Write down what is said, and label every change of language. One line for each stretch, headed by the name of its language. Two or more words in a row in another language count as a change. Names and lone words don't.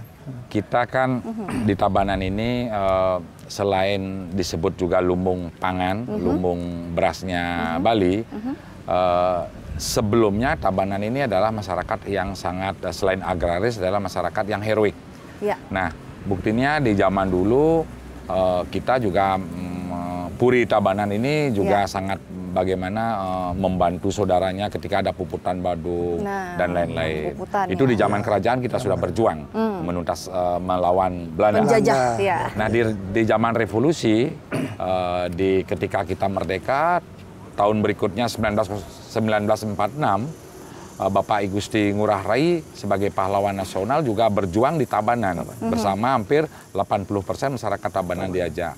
Indonesian: Kita kan di Tabanan ini selain disebut juga lumbung pangan, lumbung berasnya Bali, sebelumnya Tabanan ini adalah masyarakat yang sangat, selain agraris, adalah masyarakat yang heroik. Ya. Nah, buktinya di zaman dulu kita juga Puri Tabanan ini juga sangat bagaimana membantu saudaranya ketika ada puputan badung dan lain-lain. Itu di zaman kerajaan kita sudah berjuang menuntas melawan Belanda. Penjajah. Ya. Nah di zaman revolusi, ketika kita merdeka tahun berikutnya 1946, Bapak I Gusti Ngurah Rai sebagai pahlawan nasional juga berjuang di Tabanan bersama hampir 80% masyarakat Tabanan diajak.